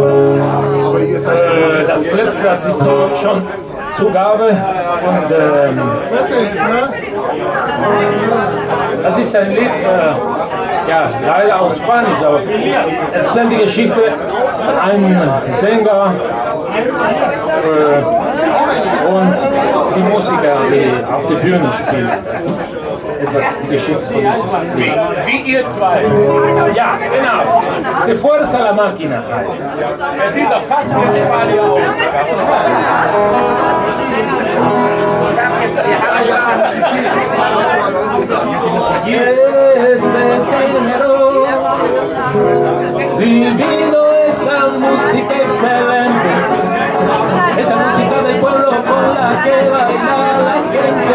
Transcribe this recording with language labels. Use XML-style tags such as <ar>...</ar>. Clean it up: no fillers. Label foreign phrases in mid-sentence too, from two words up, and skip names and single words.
<de>Das letzte, das ist so schon Zugabe und das ist ein Lied, ja, leider aus Spanisch, aber erzählt die Geschichte, ein Sänger und die Musiker, die auf der Bühne spielen. Das ist etwas die Geschichte von dieses Lied. Wie ihr zwei. Ja, genau. Se Fuerza la Máquina heißt. Er sieht doch fast wie ein Spanier aus.</de> <es>Y ese género divino, esa música excelente, esa música del pueblo con la que baila la gente.</es>